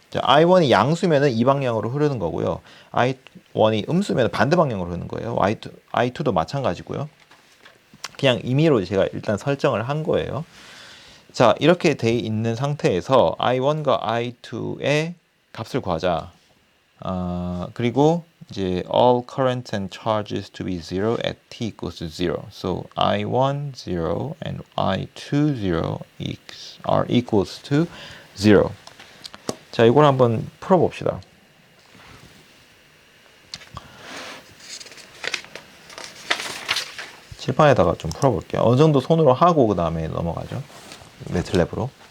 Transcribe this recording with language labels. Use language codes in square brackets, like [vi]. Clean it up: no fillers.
[ko] 자, I1이 양수면은 이 방향으로 흐르는 거고요. I1이 음수면 반대 방향으로 흐르는 거예요. I2도 마찬가지고요. 그냥 임의로 제가 일단 설정을 한 거예요. 자, 이렇게 돼 있는 상태에서 I1과 I2의 값을 구하자. 그리고 이제 [en] all currents and charges to be zero at t equals to zero. So I1 0 and I2 0 are equals to zero. [ko] 자, 이걸 한번 풀어봅시다. 칠판에다가 좀 풀어볼게요. 어느 정도 손으로 하고 그 다음에 넘어가죠. 매트랩으로.